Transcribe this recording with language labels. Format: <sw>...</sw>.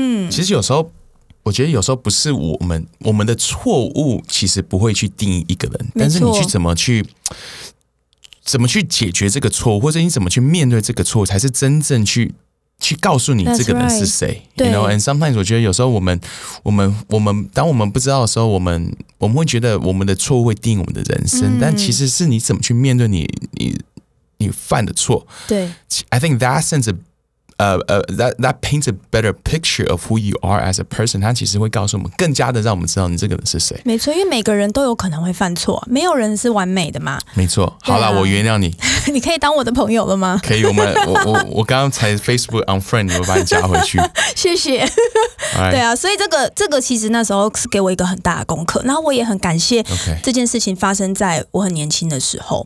<zh>其实有时候我觉得有时候不是我们的错误，其实不会去定义一个人，但是你去怎么去解决这个错误，或者你怎么去面对这个错误，才是真正去告诉你这个人是谁。对。</zh> <en>You know, and sometimes</en> <zh>我觉得有时候我们当我们不知道的时候，我们会觉得我们的错误会定义我们的人生，但其实是你怎么去面对你犯的错。对。</zh> <en>I think that sense of,that paints a better picture of who you are as a person.</en> <zh>它其实会告诉我们，更加的让我们知道你这个人是谁。没错，因为每个人都有可能会犯错，没有人是完美的嘛。没错，好了，我原谅你。你可以当我的朋友了吗？可以，我刚刚才 Facebook unfriend 你，我把你加回去。谢谢。</zh> <en>Right.</en> <zh>对啊，所以这个其实那时候是给我一个很大的功课，然后我也很感谢这件事情发生在我很年轻的时候。</zh>